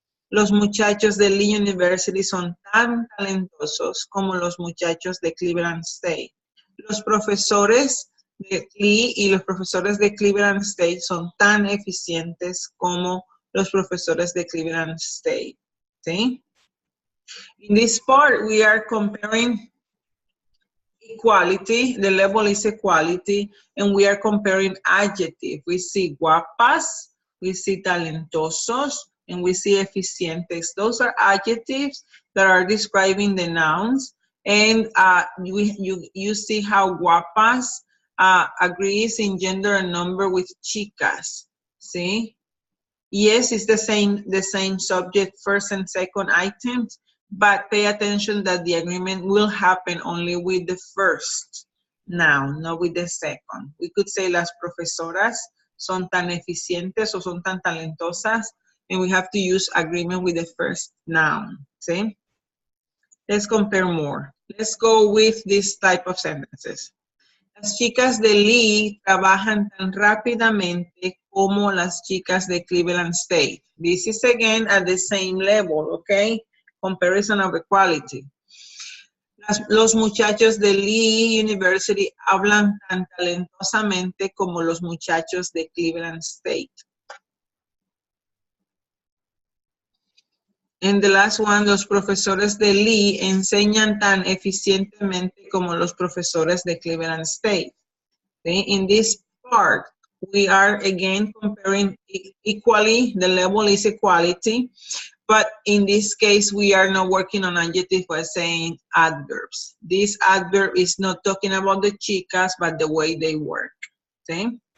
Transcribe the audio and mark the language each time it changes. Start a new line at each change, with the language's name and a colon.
Spanish: Los muchachos de Lee University son tan talentosos como los muchachos de Cleveland State. Los profesores de Lee y los profesores de Cleveland State son tan eficientes como los profesores de Cleveland State. ¿Sí?
English: In this part, we are comparing equality. The level is equality, and we are comparing adjective. We see guapas, we see talentosos, and we see eficientes. Those are adjectives that are describing the nouns. And you see how guapas agrees in gender and number with chicas. See? Yes, it's the same subject, first and second items, but pay attention that the agreement will happen only with the first noun, not with the second. We could say las profesoras son tan eficientes o son tan talentosas, and we have to use agreement with the first noun. See? Let's compare more. Let's go with this type of sentences.
Spanish: Las chicas de Lee trabajan tan rápidamente como las chicas de Cleveland State.
English: This is again at the same level, okay? Comparison of equality.
Spanish: Los muchachos de Lee University hablan tan talentosamente como los muchachos de Cleveland State. And the last one, los profesores de Lee enseñan tan eficientemente como los profesores de Cleveland State.
English: Okay? In this part, we are again comparing equally, the level is equality, but in this case, we are not working on adjective by saying adverbs. This adverb is not talking about the chicas, but the way they work, okay?